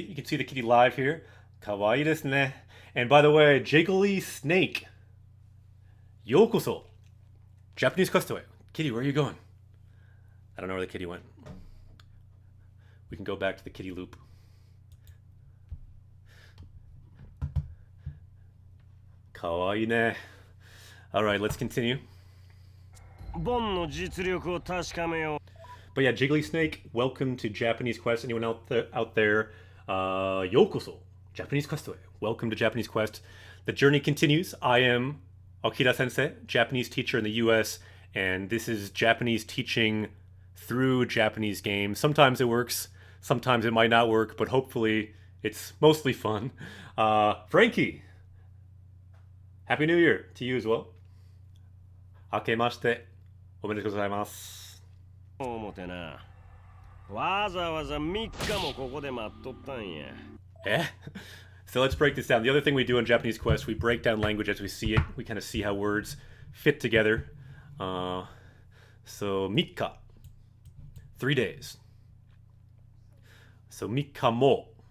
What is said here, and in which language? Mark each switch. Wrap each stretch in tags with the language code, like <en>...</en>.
<en>You can see the kitty live here.</en> <ja>Kawaii desu ne.</ja> <en>And by the way, Jiggly Snake. Yokoso. Japanese Quest to it. Kitty, where are you going? I don't know where the kitty went. We can go back to the kitty loop.</en> <ja>Kawaii ne.</ja> <en>All right, let's continue.</en> <ja>ボンの実力を確かめよう。</ja> <en>But yeah, Jiggly Snake, welcome to Japanese Quest. Anyone out there, yokoso, Japanese Quest. Welcome to Japanese Quest. The journey continues. I am Akira Sensei, Japanese teacher in the US, and this is Japanese teaching through Japanese games. Sometimes it works, sometimes it might not work, but hopefully it's mostly fun. Frankie, Happy New Year to you as well.</en> <ja>Akemashite, omedetou gozaimasu. 思てな。わざわざ3日もここで待っとったんや。</ja> <en>Eh? So let's break this down. The other thing we do in Japanese Quest, we break down language as we see it. We kind of see how words fit together. So mikka, 3 days. So mikka mo.</en>